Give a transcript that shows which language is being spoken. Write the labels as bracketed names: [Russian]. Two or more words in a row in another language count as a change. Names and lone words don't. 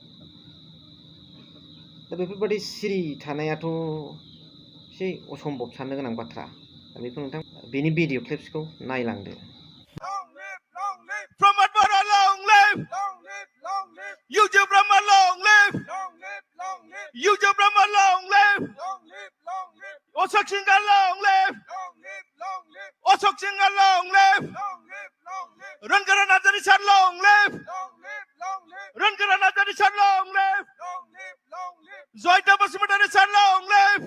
[Bodo] दा बेफोरबादि सिरि थानायाथ' एसे असम्भब साननो गोनां बाथ्रा दा बेखौ नोंथां बेनि भिडिअ क्लिप्सखौ नायलांदो [English] Promote Bora, long live! YouTube Brahma, long live! YouTube Brahma, long live! Osok Singa, long live! Osok Singa, long live! Run Garanata Richard, long live! Run Garanata Richard, long live! Zoita Basmuta Richard, long live!